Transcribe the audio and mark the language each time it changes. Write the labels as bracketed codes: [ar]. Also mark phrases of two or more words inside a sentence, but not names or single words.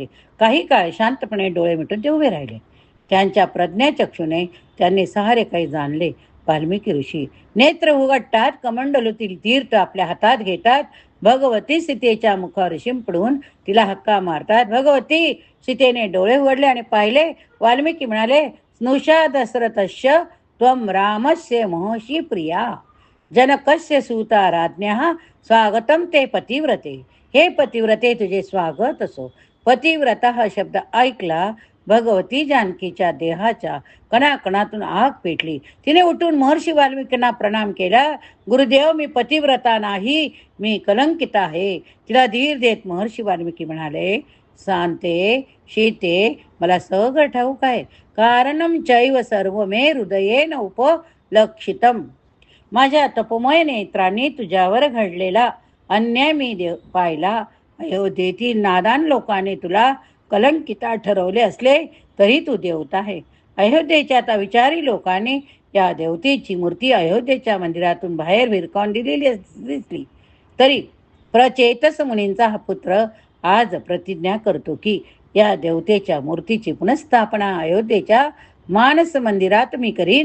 [mr] काही काळ शांतपणे डोळे मिटून ते उभे राहिले. त्यांच्या प्रज्ञाचक्षुने त्यांनी सहारे काही जाणले. वाल्मिकी ऋषी नेत्र उघडतात, कमंडलूतील तीर्थ आपल्या हातात घेतात. भगवती सीतेच्या मुखावर शिंपडून तिला हक्का मारतात. भगवती सीतेने डोळे उघडले आणि पाहिले. वाल्मिकी म्हणाले, [sa] स्नुषा दशरथस्य त्वं रामस्य महर्षी प्रिया जनकस्य सूता राज्ञः स्वागतम ते पतिव्रते. [mr] हे पतिव्रते तुझे स्वागत असो. पतिव्रता हा शब्द ऐकला भगवती जानकीच्या देहाच्या कणाकणातून आग पेटली. तिने उठून महर्षी वाल्मिकींना प्रणाम केला. गुरुदेव, मी पतिव्रता नाही, मी कलंकित आहे. तिला धीर देत महर्षी वाल्मिकी म्हणाले, शांते शीते, मला सगळं ठाऊक आहे. [sa] कारणम चैव सर्व मे हृदयेन उपलक्षितम. [mr] माझ्या तपोमय नेत्रांनी तुझ्यावर घडलेला अन्याय मी पाहिला. अयोध्येतील नादान लोकांनी तुला कलंकिता ठरवले असले तरी तू देवता आहे. अयोध्येच्या आता विचारी लोकांनी या देवतेची मूर्ती अयोध्येच्या मंदिरातून बाहेर भिरकावून दिलेली दिसली तरी प्रचेतस मुनींचा हा पुत्र आज प्रतिज्ञा करतो की या देवतेच्या मूर्तीची पुनःस्थापना अयोध्येच्या मानस मंदिरात मी करीन.